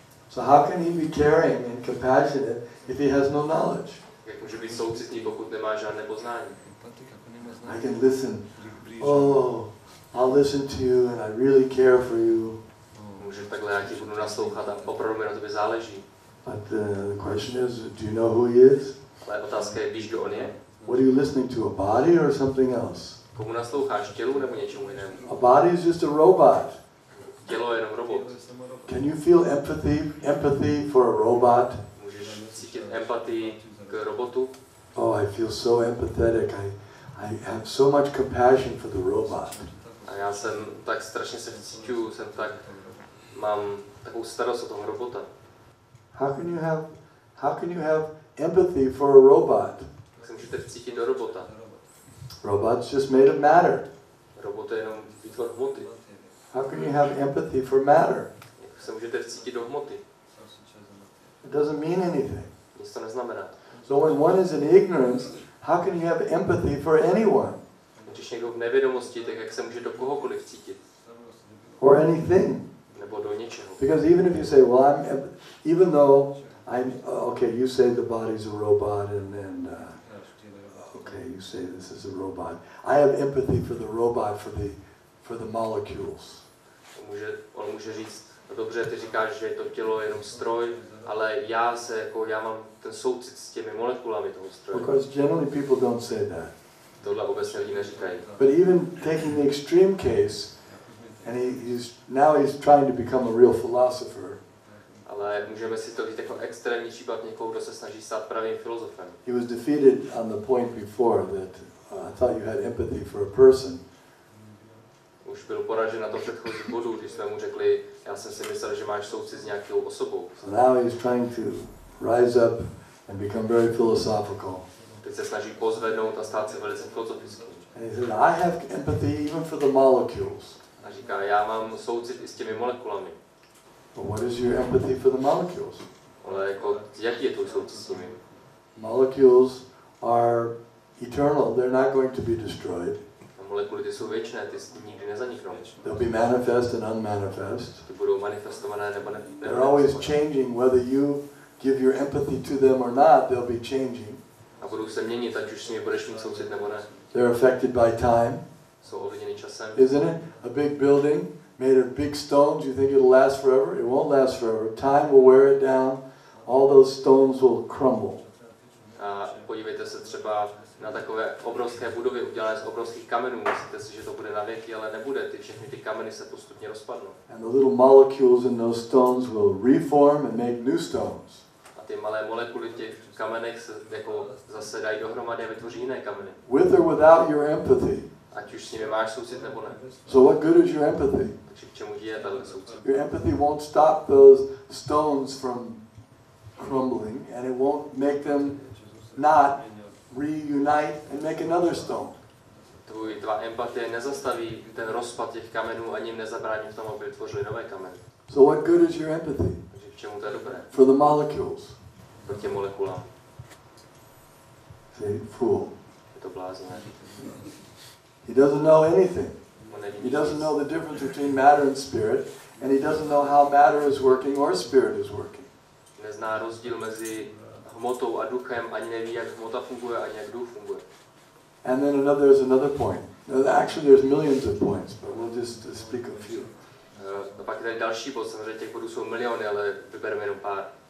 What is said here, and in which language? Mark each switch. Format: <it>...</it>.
<en>So how can he be caring and compassionate if he has no knowledge?</en> <cs>Jak může být soucitný, pokud nemá žádné poznání?</cs> <en>I can listen. Oh, I'll listen to you and I really care for you.</en> <cs>Může takhle, já ti budu naslouchat a opravdu mi na tobě záleží.</cs> <en>But the question is, do you know who he is?</en> <cs>Ale otázka je, víš, kdo on je?</cs> <en>What are you listening to, a body or something else?</en> <cs>Komu nasloucháš, tělu nebo něčemu jinému?</cs> <en>A body is just a robot.</en> <cs>Tělo je jenom robot.</cs> <en>Can you feel empathy for a robot?</en> <cs>Můžeš cítit empatii k robotu?</cs> <en>Oh, I feel so empathetic. I have so much compassion for the robot.</en> <cs>A já jsem tak strašně se cítuju, mám takovou starost o toho robota.</cs> <en>How can you have how can you have empathy for a robot?</en> <cs>Jak se můžete vcítit do robota?</cs> <en>Robot's just made of matter.</en> <cs>Robot je jenom výtvor hmoty.</cs> <en>How can you have empathy for matter?</en> <cs>Jak se můžete vcítit do hmoty?</cs> <en>It doesn't mean anything.</en> <cs>Nic to neznamená.</cs> <en>So when one is in ignorance, how can you have empathy for anyone?</en> <cs>Když někdo v nevědomosti, tak jak se může do kohokoliv cítit?</cs> <en>Or anything?</en> <cs>Nebo do něčeho.</cs> <en>Because even if you say, well, even though I'm, okay, you say the body's a robot and okay, you say this is a robot. I have empathy for the robot, for the molecules.</en> <cs>On může říct, no dobře, ty říkáš, že to tělo je jenom stroj, ale já mám ten soucit s těmi molekulami toho stroje.</cs> <en>Because generally people don't say that.</en> <cs>Tohle obecně lidi neříkají.</cs> <en>But even taking the extreme case, and he's trying to become a real philosopher.</en> <cs>Ale můžeme si to říct jako extrémní případ někoho, kdo se snaží stát pravým filozofem.</cs> <en>He was defeated on the point before that I thought you had empathy for a person.</en> <cs>Už byl poražen na tom předchozím bodu, když jsme mu řekli, já jsem si myslel, že máš soucit s nějakou osobou.</cs> <en>So now he's trying to rise up and become very philosophical.</en> <cs>Teď se snaží pozvednout a stát se velice filozofickým.</cs> <en>And he said, I have empathy even for the molecules.</en> <cs>A říká, já mám soucit i s těmi molekulami.</cs> <en>But what is your empathy for the molecules?</en> <cs>Ale jako, jaký je tvůj soucit s nimi?</cs> <en>Molecules are eternal. They're not going to be destroyed.</en> <cs>A molekuly ty jsou věčné, ty nikdy nezaniknou.</cs> <en>They'll be manifest and unmanifest.</en> <cs>Ty budou manifestované nebo ne.</cs> <en>They're always changing. Whether you give your empathy to them or not, they'll be changing.</en> <cs>A budou se měnit, ať už s nimi budeš mít soucit nebo ne.</cs> <en>They're affected by time.</en> <cs>Jsou ovlivněny časem.</cs> <en>Isn't it? A big building made of big stones, you think it'll last forever? It won't last forever. Time will wear it down. All those stones will crumble.</en> <cs>A podívejte se třeba na takové obrovské budovy udělané z obrovských kamenů. Myslíte si, že to bude na věky, ale nebude. Všechny ty kameny se postupně rozpadnou.</cs> <en>And the little molecules in those stones will reform and make new stones.</en> <cs>A ty malé molekuly v těch kamenech se jako zase dají dohromady a vytvoří jiné kameny.</cs> <en>With or without your empathy.</en> <cs>Ať už s nimi máš soucit nebo ne.</cs> <en>So what good is your empathy?</en> <cs>Takže k čemu ti je tato soucit?</cs> <en>Your empathy won't stop those stones from crumbling, and it won't make them not reunite and make another stone.</en> <cs>Tvá empatie nezastaví ten rozpad těch kamenů, ani jim nezabrání v tom, aby vytvořili nové kameny.</cs> <en>So what good is your empathy?</en> <cs>Takže k čemu to je dobré?</cs> <en>For the molecules.</en> <cs>Pro těm molekulám.</cs> <en>See, fool.</en> <cs>Je to blázné.</cs> <en>He doesn't know anything.</en> <cs>On neví</cs> <en>He</en> <cs>nic.</cs> <en>doesn't know the difference between matter and spirit, and he doesn't know how matter is working or spirit is working.</en> <cs>Nezná rozdíl mezi hmotou a duchem, ani neví, jak hmota funguje, ani jak duch funguje.</cs> <en>And then there's another point. Actually, there's millions of points, but we'll just speak a few.</en> <cs>A pak je tady další bod, samozřejmě těch bodů jsou miliony, ale vybereme jenom pár.</cs>